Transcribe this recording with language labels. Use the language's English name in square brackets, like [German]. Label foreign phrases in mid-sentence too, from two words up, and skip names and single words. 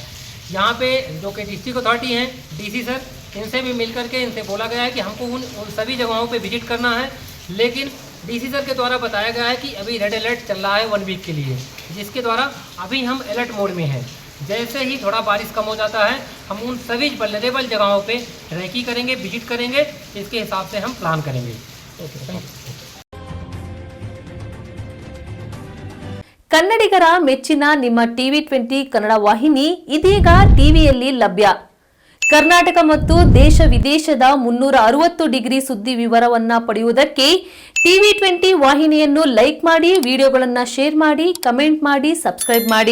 [Hindi] यहाँ पे जो कि [English] district authority [Hindi] हैं, डीसी सर, इनसे भी मिल करके इनसे बोला गया है कि हमको उन सभी जगहों पे विजिट करना है। लेकिन डीसी सर के द्वारा बताया गया है कि अभी [English] red alert [Hindi] चल रहा है 1 वीक के लिए, जिसके द्वारा अभी हम [English] alert mode [Hindi] में हैं। जैसे ही थोड़ा बारिश कम हो जाता है, हम उन सभी वल्नरेबल जगहों पे रेकी करेंगे, विजिट करेंगे, इसके हिसाब से हम प्लान करेंगे। [Kannada] ಕನ್ನಡಿಗರ ಮೆಚ್ಚಿನ ನಿಮ್ಮ ಟಿವಿ20 ಕನ್ನಡ ವಾಹಿನಿ ಇದೀಗ ಟಿವಿಯಲ್ಲಿ ಲಭ್ಯ. ಕರ್ನಾಟಕ ಮತ್ತು ದೇಶ ವಿದೇಶದ 360 ಡಿಗ್ರಿ ಸುದ್ದಿ ವಿವರವನ್ನ ಪಡೆಯುವುದಕ್ಕೆ ಟಿವಿ20 ವಾಹಿನಿಯನ್ನು ಲೈಕ್ ಮಾಡಿ, ವಿಡಿಯೋಗಳನ್ನು ಶೇರ್ ಮಾಡಿ, ಕಮೆಂಟ್ ಮಾಡಿ, ಸಬ್ಸ್ಕ್ರೈಬ್ ಮಾಡಿ.